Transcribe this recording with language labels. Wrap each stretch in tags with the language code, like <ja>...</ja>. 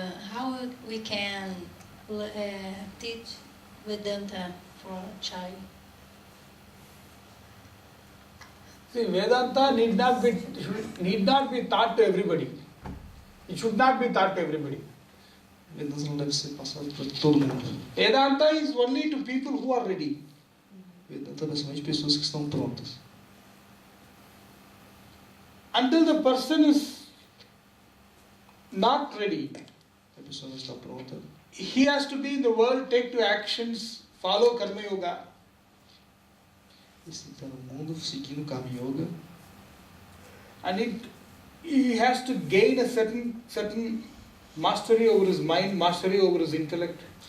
<en>How we can teach Vedanta for a child? See, Vedanta need not be taught to everybody. It should not be taught to everybody.</en> <pt>Vedanta não deve ser passado para todo mundo.</pt> <en>Vedanta is only to people who are ready.</en> <pt>Vedanta é somente pessoas que estão prontas.</pt> <en>Until the person is not ready,</en> <pt>A pessoa não está pronta.</pt> <en>he has to be in the world, take to actions, follow Karma Yoga.</en> <pt>Ele está no mundo seguindo o Karma Yoga.</pt> <en>And he has to gain a certain mastery over his mind, mastery over his intellect.</en>